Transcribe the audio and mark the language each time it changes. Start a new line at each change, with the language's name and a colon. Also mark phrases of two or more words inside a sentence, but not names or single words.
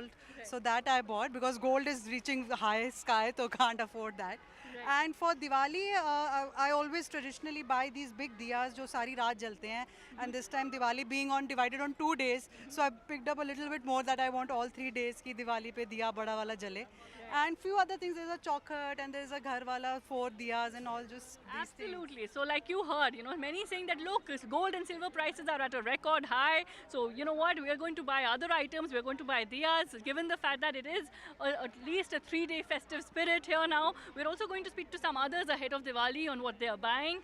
English: Right. So that I bought because gold is reaching the high sky, so can't afford that. Right. And for Diwali, I always traditionally buy these big diyas
Hindi: जो सारी रात जलते हैं.
English: And this time Diwali being divided on 2 days, so I picked up a little bit more that I want all 3 days
Hindi: की दिवाली पे दिया बड़ा वाला जले.
English: And few other things, there's a chaukhut and there's a
Hindi: घर वाला
English: 4 diyas and all just these Absolutely. Things. So like you heard, many saying that look, gold and silver prices are at a record high. So you know what, we are going to buy other items, we're going to buy diyas. Given the fact that it is at least a 3-day festive spirit here now, we're also going to speak to some others ahead of Diwali on what they are buying.